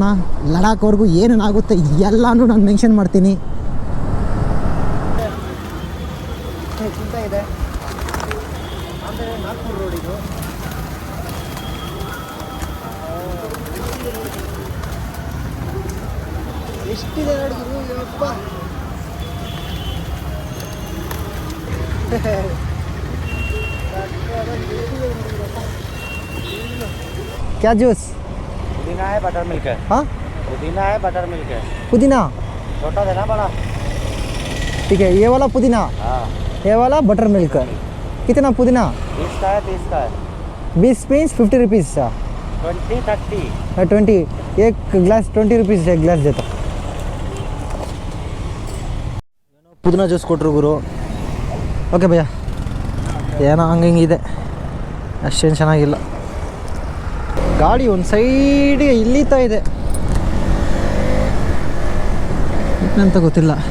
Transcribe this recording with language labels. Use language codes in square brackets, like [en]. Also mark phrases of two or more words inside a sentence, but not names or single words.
[kn] ಲಡಾಖ್ವರೆಗೂ ಏನೇನಾಗುತ್ತೆ ಎಲ್ಲನೂ ನಾನು ಮೆನ್ಷನ್ ಮಾಡ್ತೀನಿ. ಚಿಂತೆ ಇದೆ ಅಂದರೆ ನಾಗ್ಪುರ್ ರೋಡ್ ಇದು. ಎಷ್ಟಿದೆ ನೋಡಿದ್ರು ಯಪ್ಪ. [hi] क्या जूस? पुदीना है, [en] butter milk [hi] है। हाँ, पुदीना है, [en] butter milk [hi] है। पुदीना छोटा देना बड़ा। ठीक है, ये वाला पुदीना, हाँ, ये वाला [en] butter milk. [hi] कितना पुदीना? 20 का है, 30 का है। 20 पीस 50 रुपीज़ सा 20, 30। 20 एक ग्लास 20 रुपीज़ एक ग्लास देता. [kn] ಪುದೀನ ಜ್ಯೂಸ್ ಕೊಟ್ಟರು ಗುರು. ಓಕೆ ಭಯ್ಯ, ಏನೋ ಹಂಗೆ ಅಷ್ಟೇನು ಚೆನ್ನಾಗಿಲ್ಲ. ಗಾಡಿ ಒಂದು ಸೈಡಿಗೆ ಇಲ್ಲೀತಾ ಇದೆ ಅಂತ ಗೊತ್ತಿಲ್ಲ.